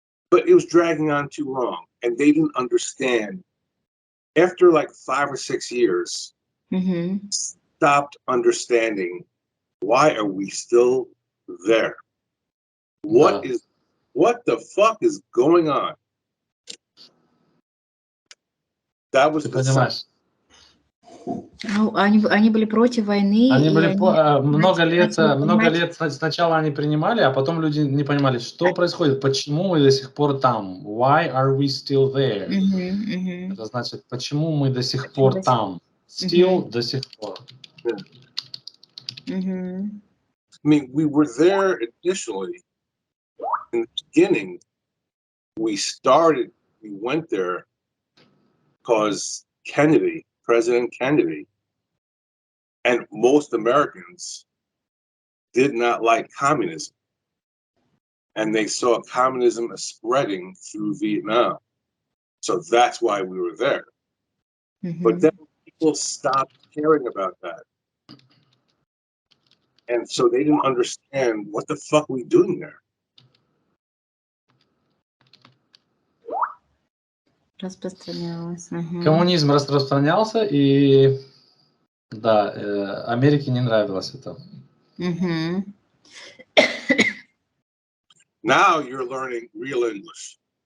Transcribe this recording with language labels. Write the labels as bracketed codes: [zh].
[en] But it was dragging on too long, and they didn't understand. After like 5 or 6 years, stopped understanding, why are we still there? What the fuck is going on? That was the sign. [ru] Ну, они были против войны. Они были много лет сначала они принимали, а потом люди не понимали, что происходит, почему мы до сих пор там. [en] Why are we still there? [ru] Это значит, почему мы до сих пор там. Still до сих пор. [en] I mean, we were there initially. In the beginning, we went there because President Kennedy, and most Americans did not like communism. And they saw communism spreading through Vietnam. So that's why we were there. But then people stopped caring about that. And so they didn't understand what the fuck we doing there. [ru] Распространялось. Коммунизм распространялся, и да, Америке не нравилось это. [en] Now you're learning real English.